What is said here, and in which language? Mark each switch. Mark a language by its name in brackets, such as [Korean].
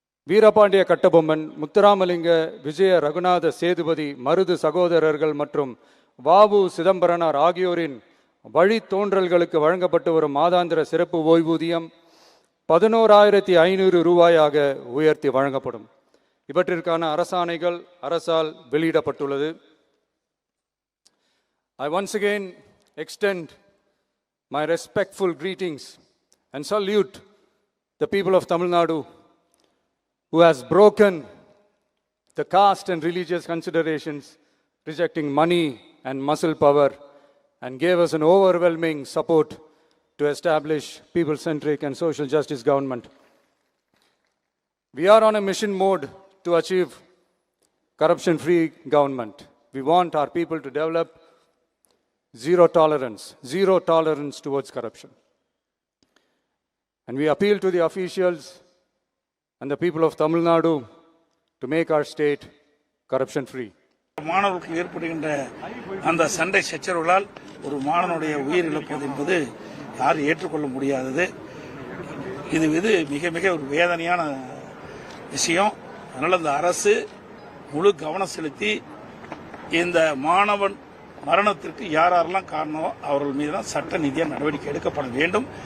[Tamil] வீரபாண்டிய கட்டபொம்மன், முத்துராமலிங்க, விஜய ரகுநாத சேதுபதி, மருது சகோதரர்கள் மற்றும் வாவு சிதம்பரனார் ஆகியோரின் வழித்தோன்றல்களுக்கு வழங்கப்பட்டு வரும் மாதாந்திர சிறப்பு ஓய்வூதியம் 11,500 ரூபாயாக உயர்த்தி வழங்கப்படும். இவற்றிற்கான அரசாணைகள் அரசால் வெளியிடப்பட்டுள்ளது. [English] I once again extend my respectful greetings and salute the people of Tamil Nadu who has broken the caste and religious considerations, rejecting money and muscle power, and gave us an overwhelming support to establish people-centric and social justice government. We are on a mission mode to achieve corruption-free government. We want our people to develop zero tolerance towards corruption. And we appeal to the officials and the people of Tamil Nadu to make our state corruption-free. [Tamil] மாணவர்களுக்கு ஏற்படுகின்ற அந்த சண்டை சச்சரவுகளால் ஒரு மாணவனுடைய உயிர் இழப்பது என்பது யாரும் ஏற்றுக்கொள்ள முடியாதது. இது மிக மிக ஒரு வேதனையான விஷயம். அதனால் அந்த அரசு முழு கவனம் செலுத்தி இந்த மாணவன் மரணத்திற்கு யாரெல்லாம் காரணமோ அவர்கள் மீது தான் சட்ட ரீதியாக நடவடிக்கை எடுக்கப்பட வேண்டும்.